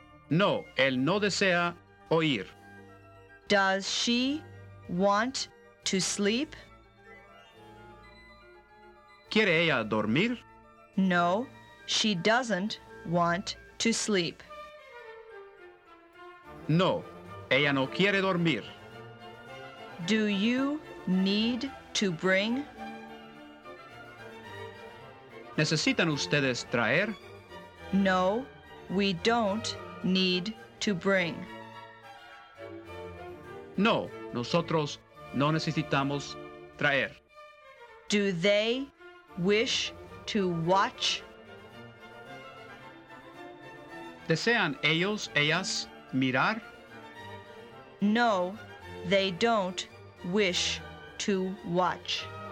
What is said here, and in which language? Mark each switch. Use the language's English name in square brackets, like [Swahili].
[Spanish] No, él no desea oír. [English] Does she want to sleep? [Spanish] ¿Quiere ella dormir? [English] No, she doesn't want to sleep. [Spanish] No, ella no quiere dormir. [English] Do you need to bring? [Spanish] ¿Necesitan ustedes traer? [English] No, we don't need to bring. [Spanish] No, nosotros no necesitamos traer. [English] Do they wish to watch? [Spanish] ¿Desean ellos, ellas, mirar? [English] No, they don't wish to watch.